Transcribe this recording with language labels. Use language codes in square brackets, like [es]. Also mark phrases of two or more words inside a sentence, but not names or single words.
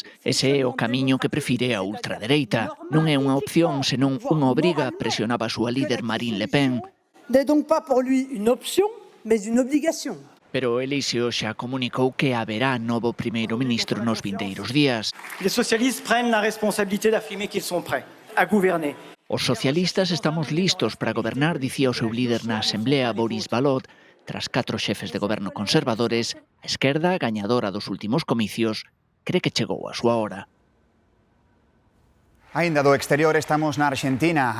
[gl] Ese é o camiño que prefire a ultradereita. Non é unha opción, senón unha obriga, presionaba a súa líder Marine Le Pen. Pero Elíseo xa comunicou que haberá novo primeiro ministro nos vindeiros días. [fr] Les socialistes prennent la responsabilité d'affirmer qu'ils sont prêts à gouverner. [gl] Os socialistas estamos listos para gobernar, dicía o seu líder na Asamblea, Boris Valot. Tras 4 xefes de goberno conservadores, a esquerda, gañadora dos últimos comicios, cree que chegou a súa hora. Aínda do exterior, estamos na Arxentina.